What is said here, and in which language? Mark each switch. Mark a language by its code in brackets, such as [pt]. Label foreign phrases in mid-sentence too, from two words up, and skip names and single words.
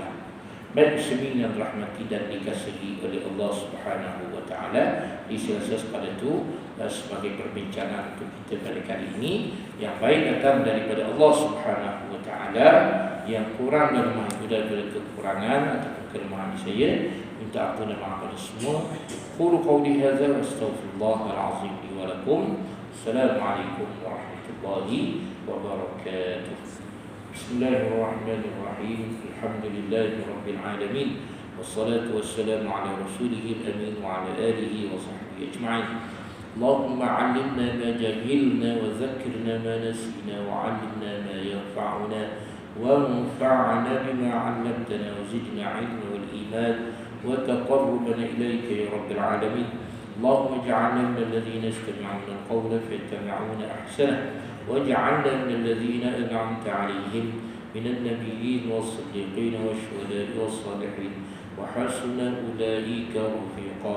[ms] Baik muslimin yang dirahmati dan dikasihi oleh Allah [ar] سبحانه وتعالى, [ms] diselesaikan pada itu sebagai perbincangan untuk kita pada kali ini. Yang baik datang daripada Allah [ar] سبحانه وتعالى, [ms] yang kurang dan lemah itu daripada kekurangan ataupun kelemahan saya, minta ampun dan maaf pada semua. [ar] أقول قولي هذا وأستغفر الله العظيم لي ولكم. السلام عليكم ورحمة الله وبركاته. بسم الله الرحمن الرحيم الحمد لله رب العالمين. والصلاة والسلام على رسوله الأمين وعلى آله وصحبه أجمعين. اللهم علمنا ما جهلنا وذكرنا ما نسينا وعلمنا ما ينفعنا وانفعنا بما علمتنا وزدنا علما والإيمان وتقربنا إليك يا رب العالمين. اللهم اجعلنا من الذين يستمعون القول فيتبعون أحسنه واجعلنا من الذين أنعمت عليهم من النبيين والصديقين والشهداء والصالحين وحسن أولئك رفيقا.